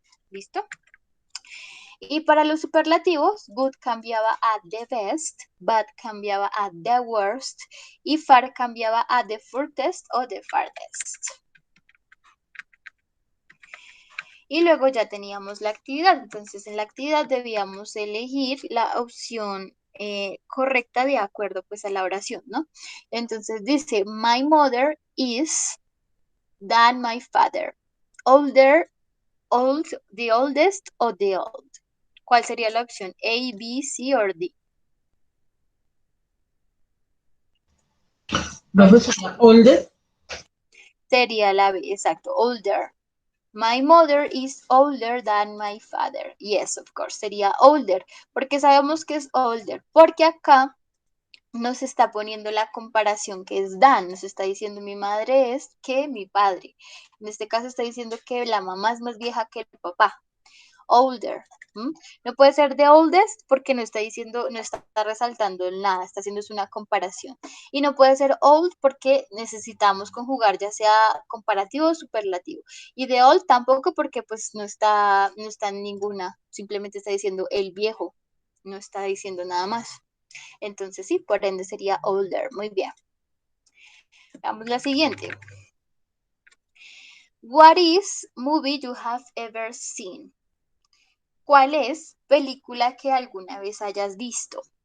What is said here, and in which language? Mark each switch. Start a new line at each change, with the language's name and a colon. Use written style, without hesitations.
Spanish: ¿Listo? Y para los superlativos, good cambiaba a the best, bad cambiaba a the worst y far cambiaba a the furthest o the farthest. Y luego ya teníamos la actividad. Entonces en la actividad debíamos elegir la opción correcta de acuerdo pues a la oración, ¿no? Entonces dice,
English: my mother is than my father. Older, old, the oldest o the old.
Spanish: ¿Cuál sería la opción? A, B, C o D. ¿Cuál
English: Profesora, older.
Spanish: sería la B? Exacto, older.
English: My mother is older than my father. Yes, of course, sería older.
Spanish: ¿Porque sabemos que es older? Porque acá nos está poniendo la comparación que es Dan, nos está diciendo mi madre es que mi padre. En este caso está diciendo que la mamá es más vieja que el papá. Older. ¿M? No puede ser the oldest porque no está diciendo, no está resaltando nada, está haciendo una comparación. Y no puede ser old porque necesitamos conjugar ya sea comparativo o superlativo. Y the old tampoco porque pues no está en ninguna, simplemente está diciendo el viejo, no está diciendo nada más. Entonces sí, por ende sería older. Muy bien. Vamos la siguiente.
English: What is movie you have ever seen?
Spanish: ¿Cuál es película que alguna vez hayas visto?